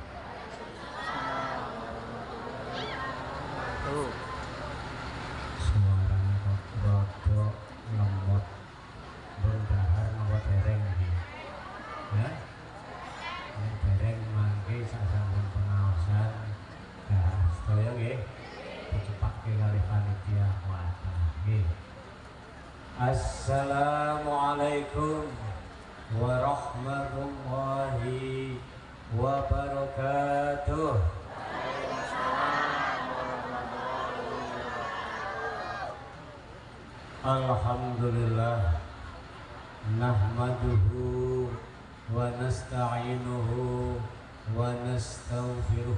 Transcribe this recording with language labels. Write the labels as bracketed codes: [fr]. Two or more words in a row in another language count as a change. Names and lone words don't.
[jv] Suaranya kok rodok lemot bendahar nopo dereng iki. Ya. Nek dereng mangke sasampun pengaosan sedaya nggih dicepake kalih panitia kuwata nggih. [ar] السلام عليكم ورحمة الله وبركاته. الحمد لله نحمده ونستعينه ونستغفره